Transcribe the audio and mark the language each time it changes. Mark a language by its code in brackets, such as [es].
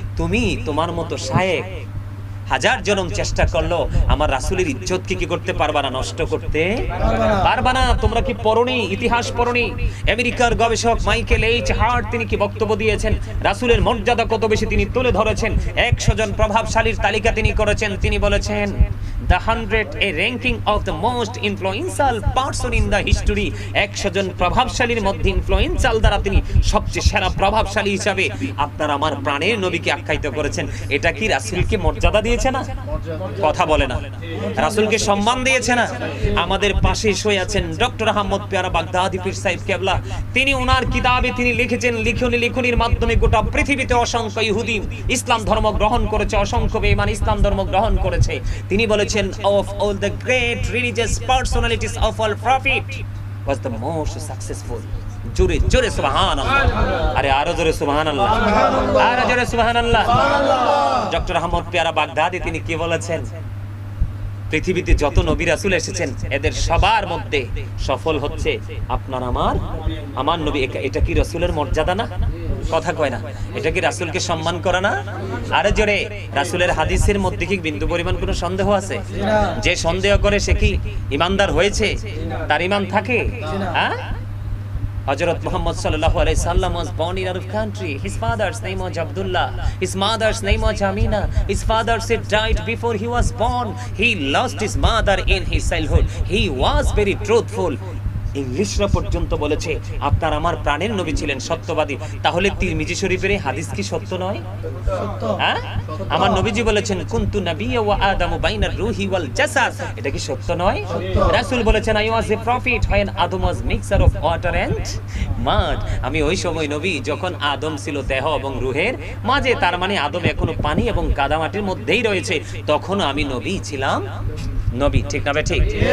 [bn] তুমি তোমার মতো শায়েখ হাজার জনম চেষ্টা করলো, আমার রাসূলের ইজ্জতকে কি করতে পারবা না? নষ্ট করতে পারবা না। তোমরা কি পড়নি? ইতিহাস পড়নি? আমেরিকার গবেষক মাইকেল এইচ হার্ট তিনি কি বক্তব্য দিয়েছেন? রাসূলের মর্যাদা কত বেশি তিনি তুলে ধরেছেন। 100 জন প্রভাবশালীর তালিকা তিনি করেছেন। তিনি বলেছেন [en] the 100 a ranking of the most influential person in the history. [bn] 100 জন প্রভাবশালীর মধ্যে ইনফ্লুয়েন্সিয়াল দ্বারা তিনি সবচেয়ে সেরা প্রভাবশালী হিসাবে আপনার আমার প্রাণের নবীকে আখ্যায়িত করেছেন। এটা কি রাসূলকে মর্যাদা দিয়েছে না? কথা বলে না। রাসূলকে সম্মান দিয়েছে না? আমাদের পাশে শুয়ে আছেন ডক্টর আহমদ পেয়ারা বাগদাদি পীর সাহেব কেবলা। তিনি ওনার কিতাবে তিনি লিখেছেন, লিখনির মাধ্যমে গোটা পৃথিবীতে অসংখ্য ইহুদি ইসলাম ধর্ম গ্রহণ করেছে, অসংখ্য বেঈমান ইসলাম ধর্ম গ্রহণ করেছে। তিনি বলেছেন [en] of all the great religious personalities of all prophet was the most successful. [bn] জোরে জোরে সুবহানাল্লাহ। আরে আরো জোরে সুবহানাল্লাহ, আরো জোরে সুবহানাল্লাহ। ডক্টর আহমদ পেয়ারা বাগদাদি তিনি কি বলেছেন? পৃথিবীতে যত নবী রাসূল এসেছেন এদের সবার মধ্যে সফল হচ্ছে আপনার আমার নবী। এটা কি রাসূলের মর্যাদা না? কথা কয় না। এটা কি রাসূলকে সম্মান করা না? আরে জোরে, রাসূলের হাদিসের মধ্যে কি বিন্দু পরিমাণ কোনো সন্দেহ আছে? যে সন্দেহ করে সে কি ঈমানদার হয়েছে? তার ঈমান থাকে? হ্যাঁ? [en] Hazrat Muhammad sallallahu alaihi wasallam was born in Arab country. His father's name was Abdullah. His mother's name was Amina. His father said died before he was born. He lost his mother in his childhood. He was very truthful. [bn] ইংলিশরা পর্যন্ত বলেছে আপনার আমার প্রাণের নবী ছিলেন সত্যবাদী। তাহলে তিরমিজি শরীফের এই হাদিস কি সত্য নয়? হ্যাঁ, আমার নবীজি বলেছেন [ar] কুনতু নাবিয়্যা ওয়া আদামু বাইনার রূহি ওয়াল জাসাদ, [bn] এটা কি সত্য নয়? রাসূল বলেছেন [en] I was a prophet when Adam was mixture of water and mud, [bn] আমি ওই সময় নবী যখন আদম ছিল দেহ এবং রূহের মাঝে, তার মানে আদম এখনো পানি এবং কাদামাটির মধ্যেই রয়েছে, তখন আমি নবী ছিলাম নবী। ঠিক না? ঠিক।